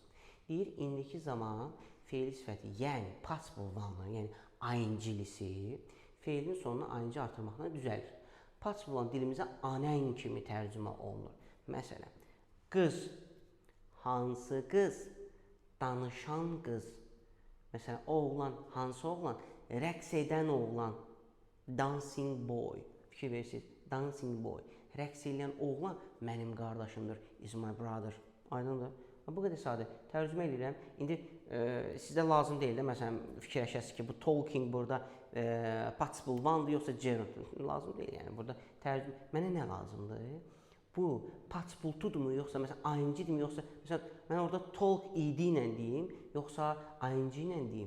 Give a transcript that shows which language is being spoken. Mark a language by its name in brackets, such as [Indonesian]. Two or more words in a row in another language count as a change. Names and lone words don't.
[Azerbaijani] Deyir, indiki zaman feil sifəti, yəni participle 1-ın, yəni ing-lisi feilin sonuna ing artırmaqla düzəlir. Participle 1 dilimizə anən kimi tərcümə olunur. Məsələn, qız, hansı qız, danışan qız. Məsələn, oğlan, hansı oğlan, rəqs edən oğlan, [English] dancing boy. [Azerbaijani] Fikir verirsiniz, [English] dancing boy. [Azerbaijani] Rəqs edən oğlan mənim qardaşımdır, [English] is my brother. [Azerbaijani] Aydındır. Bu qədər sadə. Tərcümə edirəm. İndi sizdə lazım deyil də, məsələn, fikirləşəsiniz ki, bu talking burada participle 1-dır, yoxsa gerund. Lazım deyil, yəni burada tərcümə. Mənə nə lazımdır? Bu participle 2-durmu, yoxsa məsələn ing-dirmi, yoxsa məsələn mən orada talk id ilə deyim, yoxsa ing ilə deyim.